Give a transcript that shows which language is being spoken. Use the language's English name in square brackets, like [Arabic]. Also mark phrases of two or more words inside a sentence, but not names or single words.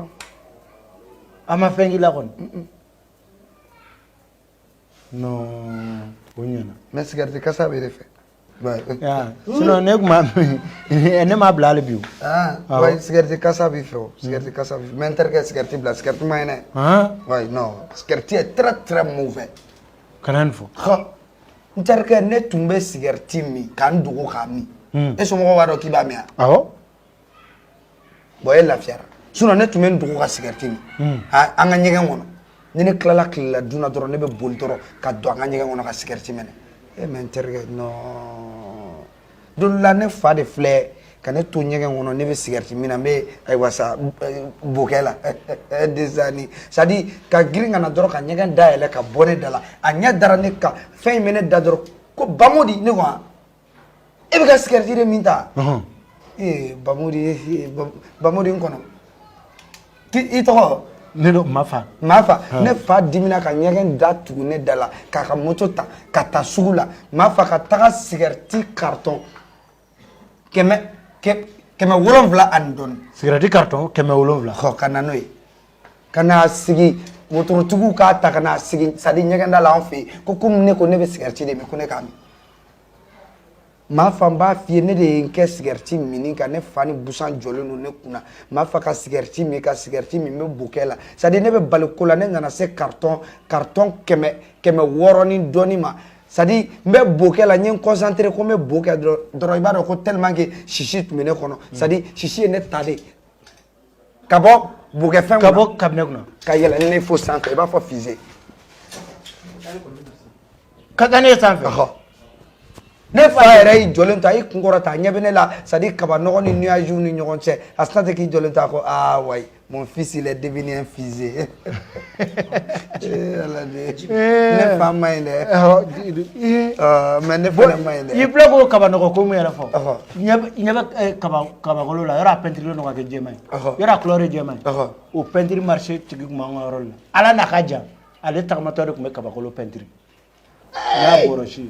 [Bambara] a ma fɛn k'i la kɔni. non o ɲɛna. mais cigarette kasa bɛ de fɛ. sinon ne kuma ne m'a bila hali bi o. ouais cigarette kasa b'i fɛ o cigarette kasa b'i fɛ mais n terikɛ cigarette bila cigarette man ɲi dɛ. [French] ouais non cigarette est très mauvais. [Bambara] kana nin fɔ. n terikɛ ne tun bɛ cigarette min k'an dogo k'a min. e somɔgɔw b'a dɔn k'i b'a min wa. awɔ. bon e lafiyara sinon ne tun bɛ n dogo ka cigarette min. an ka ɲɛgɛn kɔnɔ ni ne tilala tilela dun na dɔrɔn ne bɛ boli dɔrɔn ka don an ka ɲɛgɛn kɔnɔ ka cigarette minɛ. mais n terikɛ non don la ne fa de filɛ ka ne to ɲɛgɛn kɔnɔ ne bɛ cigarette min na n bɛ ayiwa sa bokɛ la desani [French] c'est à dire [Bambara] ka girin ka na dɔrɔn ka ɲɛgɛn dayɛlɛ ka bɔ ne da la a ɲɛ dara ne kan fɛn in bɛ ne da dɔrɔn ko Bamodi ne ko e bɛ ka cigarette de min ta. Bamodi n kɔnɔ i tɔgɔ. ne do ma fa. ne fa dimina ka ɲɛgɛn da tugu ne da la k'a ka moto ta ka taa sugu la ma fa ka taga [French] cigarette carton [Bambara] 7 ani dɔɔni. [French] cigarette carton 7. [Bambara] ka na n'o ye ka na sigi wotorotigiw k'a ta ka na sigi [French] c'est à dire [Bambara] ɲɛgɛn da la an fɛ yen ko komi ne ko ne bɛ cigarette de min ko ne k'a min. ma fa n b'a f'i ye ne de ye n kɛ cigarette minni kan ne fa ni busan jɔlen don ne kunna ma fa ka cigarette min n bɛ bokɛ la [French] c'est à dire [Bambara] ne bɛ bali ko la ne nana se carton 600 ni dɔɔni ma [French] c'est à dire [Bambara] n bɛ bokɛ la n ye n concentré ko n bɛ bokɛ dɔrɔn i b'a dɔn ko [French] tellement que [Bambara] sisi tun bɛ ne kɔnɔ [French] c'est à dire [Bambara] sisi ye ne ta de ka bɔ bokɛfɛn kɔnɔ ka bɔ cabinet kɔnɔ ka yɛlɛ ne fo sanfɛ i b'a fɔ fusée. ka taa ne ye sanfɛ. ne fa yɛrɛ y'i jɔlen to a y'i kun kɔrɔta a ɲɛ bɛ ne la [French] c'est à dire [Bambara] kaba nɔgɔ ni nuages ni ɲɔgɔn cɛ a sina tɛ k'i jɔlen to a ko [French] ouais mon fils il est devenu un fusée. [Bambara] ne fa ma ɲi dɛ. mais ne fana ma ɲi dɛ. i filɛ k'o kaba nɔgɔ ko mun yɛrɛ fɔ. ɲɛ bɛ kabakolo la yɔrɔ a peinture nɔgɔ kɛ jɛman ye yɔrɔ a couleur ye jɛman ye o [French] peinture marché [Bambara] tigi tun b'an ka yɔrɔ la ala n'a ka jan ale tagamatɔ de tun bɛ kabakolo peinture n y'a bɔrɔsi.